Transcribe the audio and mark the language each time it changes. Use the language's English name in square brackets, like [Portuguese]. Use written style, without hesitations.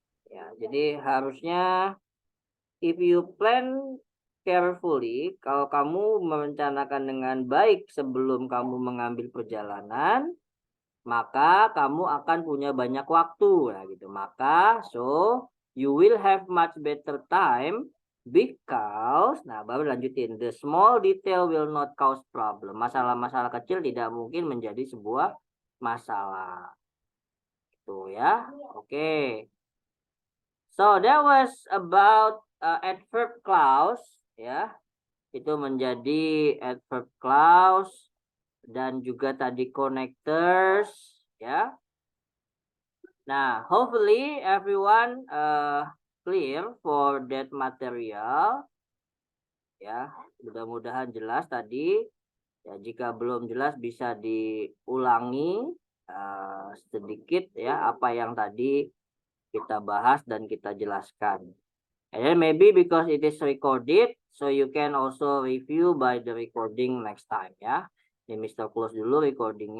[Indonesian] Ya, jadi harusnya [English] if you plan carefully, [Indonesian] kalau kamu merencanakan dengan baik sebelum kamu mengambil perjalanan, maka kamu akan punya banyak waktu. Nah, gitu. [English] Maka so you will have much better time because, [Indonesian] nah baru lanjutin, [English] the small detail will not cause problem. [Indonesian] Masalah-masalah kecil tidak mungkin menjadi sebuah masalah. Itu ya. Oke. [English] So that was about adverb clause ya. [Indonesian] Itu menjadi adverb clause dan juga tadi connectors ya. [English] Nah, hopefully everyone clear for that material. [Indonesian] Ya, mudah-mudahan jelas tadi. Ya, jika belum jelas bisa diulangi sedikit ya apa yang tadi kita bahas dan kita jelaskan. [English] And then maybe because it is recorded, so you can also review by the recording next time ya. [Indonesian] Ini Mr. Close dulu recordingnya.